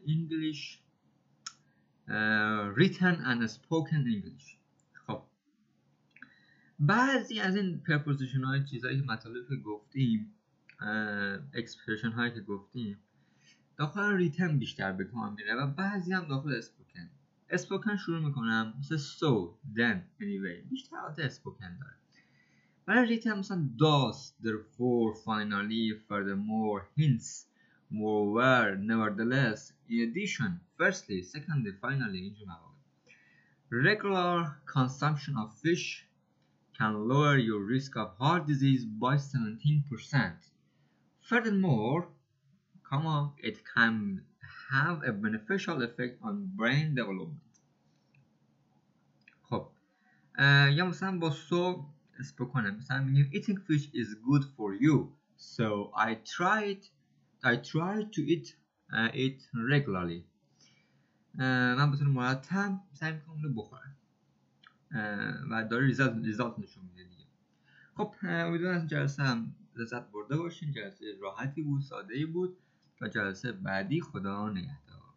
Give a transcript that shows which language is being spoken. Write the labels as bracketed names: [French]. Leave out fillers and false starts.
[English] English written and spoken English. [Persian] خب بعضی از این پرپوزیشن های چیزایی که مطالب که گفتیم اکسپرشن هایی که گفتیم داخل ریتن بیشتر به کار میره و بعضی هم داخل اسپوکن. اسپوکن شروع میکنم مثل so, then, anyway بیشتر حالت اسپوکن داره. [English] برای ریتن مثلا does, therefore, finally, furthermore, hence, moreover, nevertheless, in addition, firstly, secondly, finally اینجور مواقع. Regular consumption of fish can lower your risk of heart disease by 17%. Furthermore, it can have a beneficial effect on brain development. خب یا مثلا با so اسپوکنه مثلا میگیم eating fish is good for you so I try to eat it regularly. [Persian] من بطور مرتب سعی میکنم اونو بخورم و داره ریزالت نشون میده دیگه. خب امیدوارم از جلسه هم لذت برده باشین. جلسه راحتی بود، ساده‌ای بود. تا جلسه بعدی خدا نگهدار.